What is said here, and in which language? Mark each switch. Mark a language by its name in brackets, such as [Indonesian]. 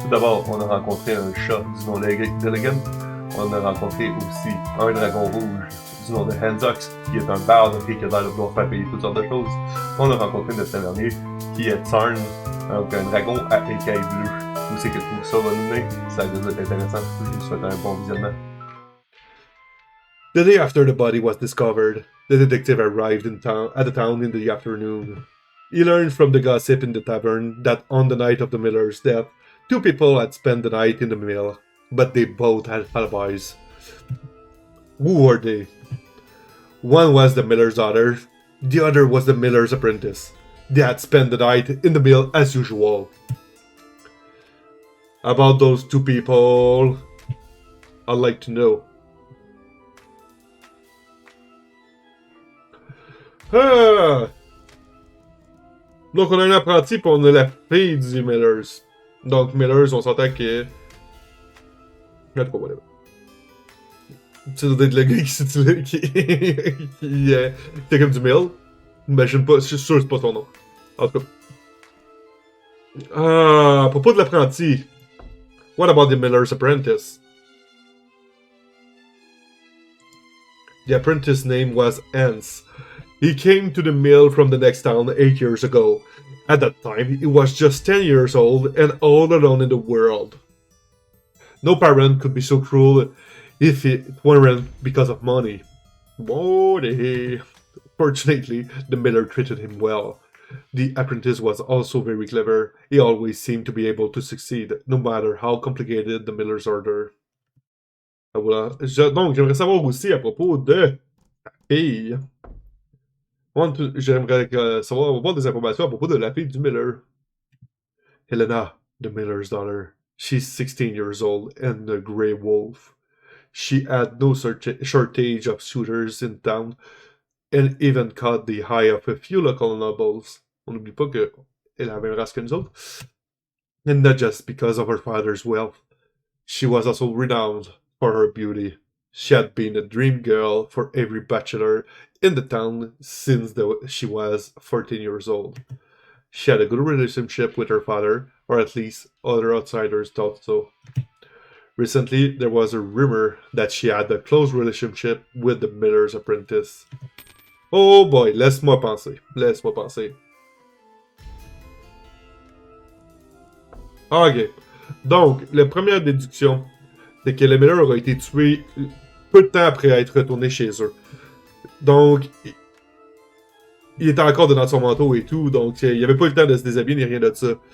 [French] Tout d'abord, on a rencontré un chat du nom d'Elegant. On a rencontré aussi un dragon rouge du nom de Hanzox, qui est un barde et qui a l'air de vouloir faire payer toutes sortes de choses. On a rencontré notre tavernier qui est Tsarn, donc un dragon à écailles bleues. Où c'est que tout ça va nous mener? Ça risque d'être intéressant. Je vous souhaite un bon visionnement. [English] The day after the body was discovered, the detective arrived at the town in the afternoon. He learned from the gossip in the tavern that on the night of the miller's death, two people had spent the night in the mill, but they both had alibis. Who were they? One was the miller's daughter, the other was the miller's apprentice. They had spent the night in the mill as usual. About those two people, I'd like to know. Ah! [French] Donc on a un apprenti puis on a la fille du Millers. Donc Millers, on s'entend que... En tout cas, whatever. Ça doit être le gars qui était comme du mill. Imagine pas, je suis sûr que c'est pas son nom. En tout cas. Ah, à propos de l'apprenti. [English] What about the miller's apprentice? The apprentice's name was Hans. He came to the mill from the next town 8 years ago. At that time, he was just 10 years old and all alone in the world. No parent could be so cruel if it weren't because of money. Money. Fortunately, the miller treated him well. The apprentice was also very clever. He always seemed to be able to succeed, no matter how complicated the miller's order. [French] Voilà. Donc, j'aimerais savoir aussi à propos de la fille. J'aimerais avoir des informations à propos de la fille du miller. [English] Helena, the miller's daughter. She's 16 years old and a grey wolf. She had no shortage of suitors in town and even caught the eye of a few local nobles. [French] On n'oublie pas qu'elle a la même race que nous autres. [English] And not just because of her father's wealth. She was also renowned for her beauty. She had been a dream girl for every bachelor in the town since she was 14 years old. She had a good relationship with her father, or at least other outsiders thought so. Recently, there was a rumor that she had a close relationship with the miller's apprentice. Oh boy, [French] laisse-moi penser. Laisse-moi penser. Ok. Donc, la première déduction, c'est que le miller aurait été tué peu de temps après être retourné chez eux. Donc, il était encore dans son manteau et tout, donc il n'y avait pas eu le temps de se déshabiller ni rien de ça.